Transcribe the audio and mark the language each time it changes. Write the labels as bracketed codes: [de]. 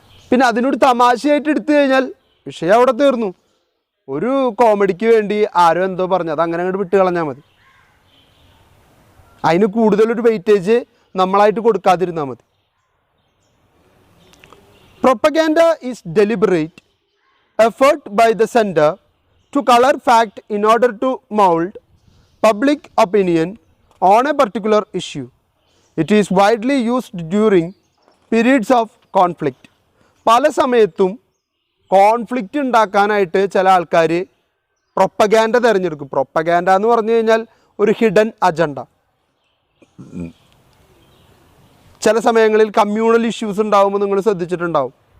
[ml] പിന്നെ അതിനൊരു തമാശയായിട്ട് എടുത്തു കഴിഞ്ഞാൽ വിഷയം അവിടെ തീർന്നു. ഒരു കോമഡിക്ക് വേണ്ടി ആരോ എന്തോ പറഞ്ഞു, അത് അങ്ങനെ അങ്ങോട്ട് വിട്ട് കളഞ്ഞാൽ മതി. അതിന് കൂടുതലൊരു വെയിറ്റേജ് നമ്മളായിട്ട് കൊടുക്കാതിരുന്നാൽ മതി. [en] Propaganda is deliberate effort by the sender to color fact in order to mold public opinion on a particular issue. It is widely used during periods of conflict. [ml] പല സമയത്തും കോൺഫ്ലിക്റ്റ് ഉണ്ടാക്കാനായിട്ട് ചില ആൾക്കാർ പ്രൊപ്പഗാൻഡ തിരഞ്ഞെടുക്കും. Propaganda എന്ന് പറഞ്ഞു കഴിഞ്ഞാൽ ഒരു ഹിഡൻ അജണ്ട. ചില സമയങ്ങളിൽ കമ്മ്യൂണൽ ഇഷ്യൂസ് ഉണ്ടാകുമ്പോൾ നിങ്ങൾ ശ്രദ്ധിച്ചിട്ടുണ്ടാവും.